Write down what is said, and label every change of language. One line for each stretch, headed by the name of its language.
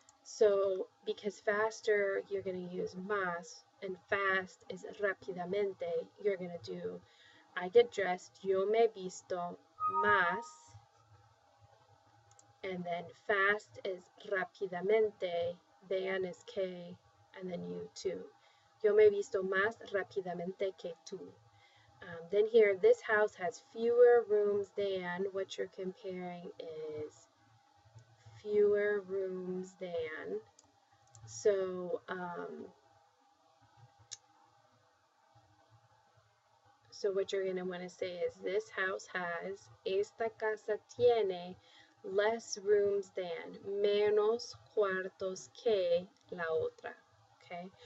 English: So because faster, you're going to use más, and fast is rápidamente. You're going to do, I get dressed,
Spanish: yo me visto más,
English: and then fast is rápidamente, than is que, and then you too.
Spanish: Yo me visto más rápidamente que tú.
English: Then here, this house has fewer rooms than. What you're comparing is fewer rooms than. So what you're going to want to say is this house has,
Spanish: esta casa tiene
English: less rooms than,
Spanish: menos cuartos que la otra.
English: Okay?